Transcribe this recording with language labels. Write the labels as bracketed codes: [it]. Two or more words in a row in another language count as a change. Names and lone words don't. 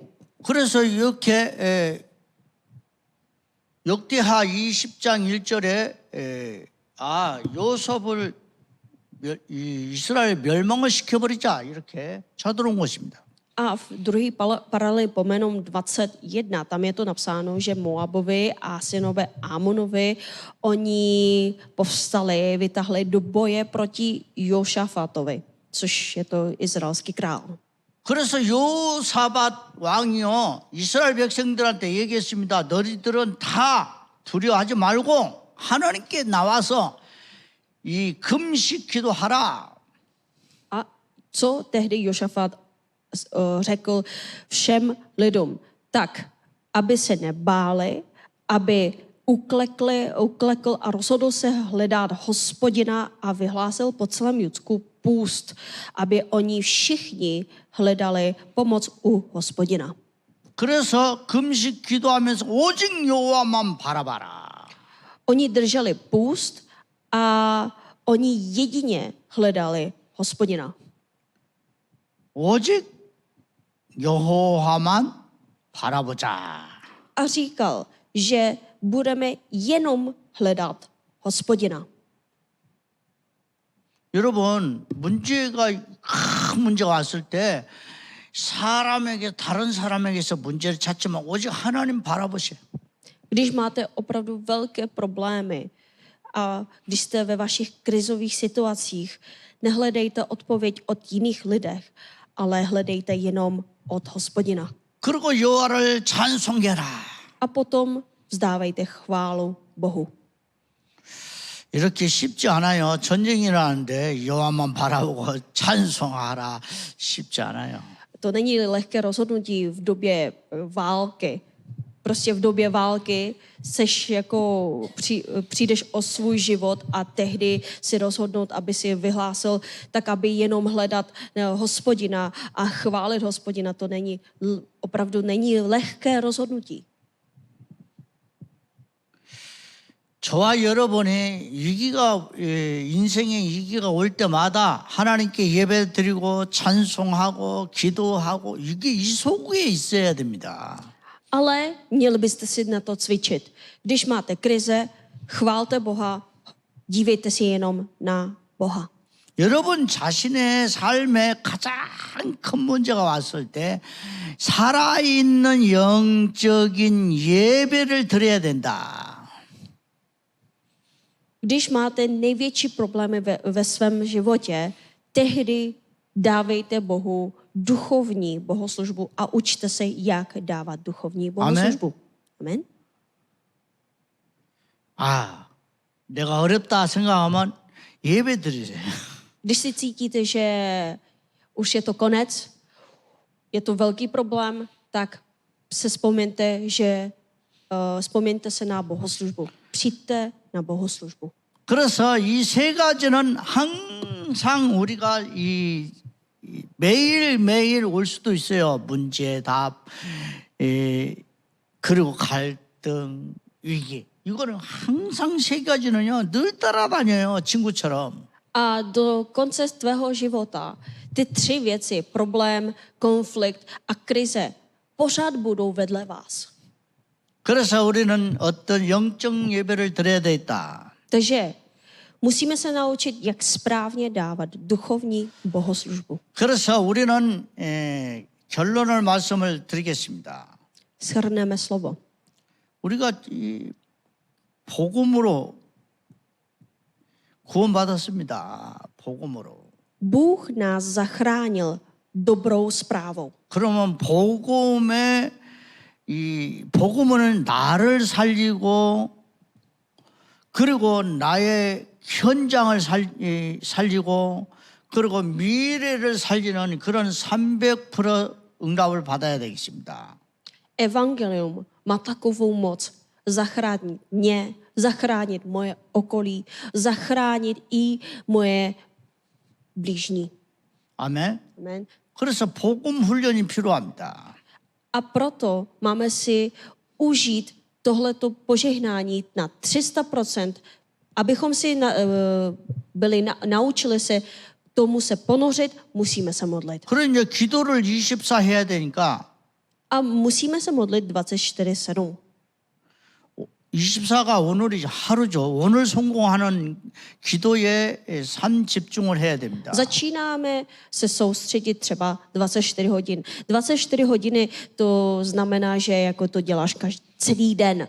[ko] 그래서 이렇게 역대하 20장 1절에 요셉을 이스라엘 멸망을 시켜버리자 이렇게 쳐들어온 것입니다. [cs] A v druhý paralel pomenom 21, tam je to napsáno, že Moabovi a synové Amonovi, oni povstali, vytahli do boje proti Jošafatovi, což je to izraelský král. [ko] 그래서 요사밧 왕이요 이스라엘 백성들한테 얘기했습니다. 너희들은 다 두려워하지 말고 하나님께 나와서 이 금식 기도하라. [cs] A co tehdy Jošafat řekl všem lidem? Tak, aby se nebáli, aby uklekl a rozhodl se hledat Hospodina a vyhlásil po celém Judsku půst, aby oni všichni hledali pomoc u Hospodina. [ko] 그래서 금식 기도하면서 오직 여호와만 바라봐라. [cs] Oni drželi půst a oni jedině hledali Hospodina. [ko] 오직 여호와만 바라보자. [cs] A říkal, že budeme jenom hledat Hospodina. [ko] 여러분, 큰 문제가 왔을 때 다른 사람에게서 문제를 찾지만 오직 하나님 바라보세요. [cs] Když máte opravdu velké problémy a když jste ve vašich krizových situacích, nehledejte odpověď od jiných lidech, ale hledejte jenom od Hospodina. [ko] 그리고 여호와를 찬송해라. [cs] A potom vzdávejte chválu Bohu. [ko] 이렇게 쉽지 않아요. 전쟁이 일어나는데 여호와만 바라보고 찬송하라. 쉽지 않아요. [cs] To není lehké rozhodnutí v době války. Prostě v době války přijdeš o svůj život a tehdy si rozhodnout, aby si vyhlásil, tak aby jenom hledat Hospodina a chválit Hospodina. To opravdu není lehké rozhodnutí. [ko] 저와 여러분이 인생의 위기가 올 때마다 하나님께 예배드리고 찬송하고 기도하고 이게 이 속에 있어야 됩니다. [cs] Ale měli byste si na to cvičit. Když máte krize, chválte Boha, dívejte si jenom na Boha. [ko] 여러분 자신의 삶에 가장 큰 문제가 왔을 때 살아있는 영적인 예배를 드려야 된다. [cs] Když máte největší problémy ve svém životě, tehdy dávejte Bohu duchovní bohoslužbu a učte se, jak dávat duchovní bohoslužbu. Amen. [ko] 내가 어렵다 생각하면 예배 드리세요. [cs] Když si cítíte, že už je to konec, je to velký problém, tak se vzpomeňte se na bohoslužbu. Přijďte na bohoslužbu. [ko] 그래서 이 세 가지는 항상 우리가 매일매일 올 수도 있어요. 문제, 답, 그리고 갈등, 위기. 이거는 항상 세 가지는요, 늘 따라다녀요. 친구처럼. [cs] A do konce tvého života ty tři věci, problém, konflikt a krize, pořád budou vedle vás. [ko] 그래서 우리는 어떤 영적 예배를 드려야 되겠다. [cs] Takže musíme se naučit, jak správně dávat duchovní bohoslužbu. [ko] 그래서 우리는 결론을 말씀을 드리겠습니다. [cs] Shrneme slovo. [ko] 우리가 이 복음으로 구원받았습니다. 복음으로. [cs] Bůh nás zachránil dobrou zprávou. [ko] 그러면 복음은 나를 살리고 그리고 나의 현장을 살리고 그리고 미래를 살리는 그런 300% 응답을 받아야 되겠습니다. [cs] Evangelium má takovou moc zachránit mě, zachránit moje okolí, zachránit i moje blížní. [ko] 아멘. [cs] Amen. [ko] 그래서 복음 훈련이 필요합니다. [cs] A proto máme si užít tohleto požehnání na 300%, abychom si naučili se tomu se ponořit, musíme se modlit. [ko] 그래 이제 기도를 24 해야 되니까 [cs] A musíme se modlit 24/7. [ko] 24가 오늘이 하루죠. 오늘 성공하는 기도에 삶 집중을 해야 됩니다. [cs] Začínáme se soustředit třeba 24 hodin. 24 hodiny to znamená, že jako to děláš celý den.